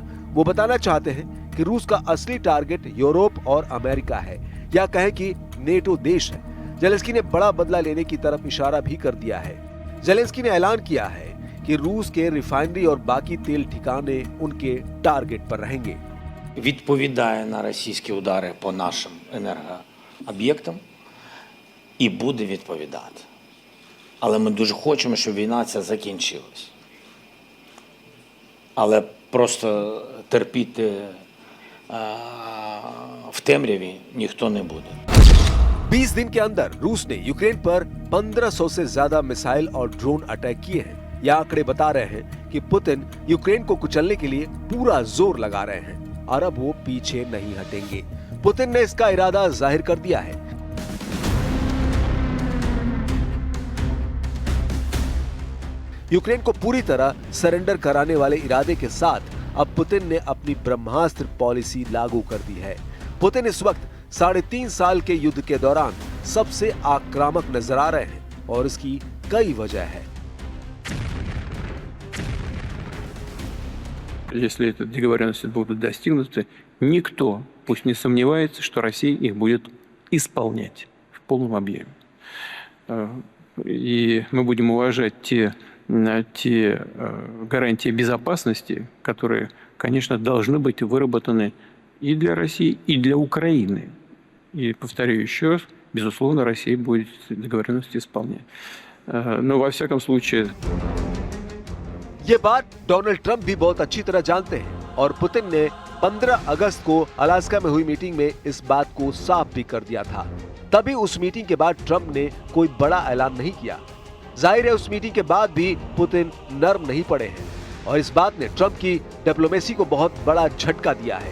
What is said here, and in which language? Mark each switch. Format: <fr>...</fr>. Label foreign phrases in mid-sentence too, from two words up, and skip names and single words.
<hi>वो बताना चाहते हैं कि रूस का असली टारगेट यूरोप और अमेरिका है, या कहें कि नेटो देश है। जेलेंस्की ने बड़ा बदला लेने की तरफ इशारा भी कर दिया है। जेलेंस्की ने ऐलान किया है कि रूस के रिफाइनरी और बाकी तेल ठिकाने उनके टारगेट पर रहेंगे।</hi> <uk>Відповідає на російські удари по нашим енергооб'єктам і буде відповідати. Але ми дуже хочемо, щоб війна ця закінчилась. Але просто терпіти в темряві ніхто не буде.</uk> <hi>20 दिन के अंदर रूस ने यूक्रेन पर 1500 से ज्यादा मिसाइल और</hi> <en>drone attack</en> <hi>किए हैं। यह आंकड़े बता रहे हैं कि पुतिन यूक्रेन को कुचलने के लिए पूरा जोर लगा रहे हैं और अब वो पीछे नहीं हटेंगे। पुतिन ने इसका इरादा जाहिर कर दिया है। यूक्रेन को पूरी तरह सरेंडर कराने वाले इरादे के साथ अब पुतिन ने अपनी ब्रह्मास्त्र पॉलिसी लागू कर दी है। पुतिन इस वक्त 3.5 साल के युद्ध के दौरान सबसे आक्रामक नजर आ रहे हैं और इसकी कई वजह है।</hi> <ru>Если эти договоренности будут достигнуты, никто, пусть не сомневается, что Россия их будет исполнять в полном объеме. И мы будем уважать те гарантии безопасности, которые, конечно, должны быть выработаны и для России, и для Украины. И повторю еще раз, безусловно, Россия будет договоренности исполнять. Но во всяком случае...</ru> <hi>ये बात डोनाल्ड ट्रंप भी बहुत अच्छी तरह जानते हैं और पुतिन ने 15 अगस्त को अलास्का में हुई मीटिंग में इस बात को साफ भी कर दिया था। तभी उस मीटिंग के बाद ट्रंप ने कोई बड़ा ऐलान नहीं किया। जाहिर है उस मीटिंग के बाद भी पुतिन नर्म नहीं पड़े हैं और इस बात ने ट्रंप की डिप्लोमेसी को बहुत बड़ा झटका दिया है।</hi>